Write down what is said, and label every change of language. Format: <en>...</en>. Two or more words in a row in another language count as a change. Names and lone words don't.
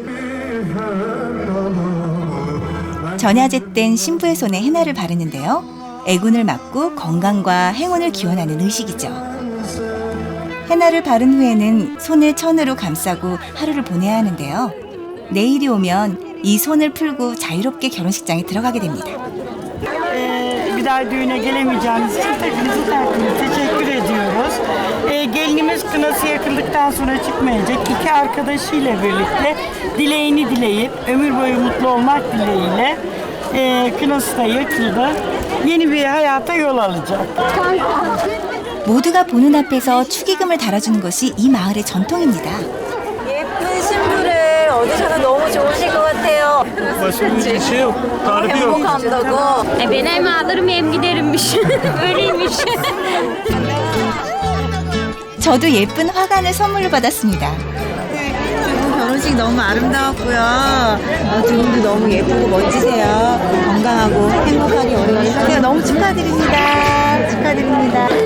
<ko>전야제 땐 신부의 손에 헤나를 바르는데요. 애군을 막고 건강과 행운을 기원하는 의식이죠. 헤나를 바른 후에는 손을 천으로 감싸고 하루를 보내야 하는데요. 내일이 오면 이 손을 풀고 자유롭게 결혼식장에 들어가게 됩니다.</ko> <tr>Bir daha düğüne gelemeyeceğiniz için hepinizi teşekkür ediyoruz. Gelinimiz kınası yakıldıktan sonra çıkmayacak. İki arkadaşıyla birlikte dileğini dileyip ömür boyu mutlu olmak dileğiyle kınası da yakıldı. Yeni bir hayata yol alacak.</tr> <ko>모두가 보는 앞에서 축의금을 달아주는 것이 이 마을의 전통입니다. 예쁜 신부를 얻으셔서 너무 좋으실 것 같아요.</ko> <tr>Başka bir şey yok. Tarifi yok.</tr> <ko>행복한다고.</ko> <tr>Ben hem alırım hem giderimmiş. Öyleymiş.</tr> <ko>저도 예쁜 화관을 선물로 받았습니다. 두 분 결혼식 너무 아름다웠고요. 두 분도 너무 예쁘고 멋지세요. 건강하고 행복하게 오래오래 사세요. 너무 축하드립니다. 축하드립니다.</ko>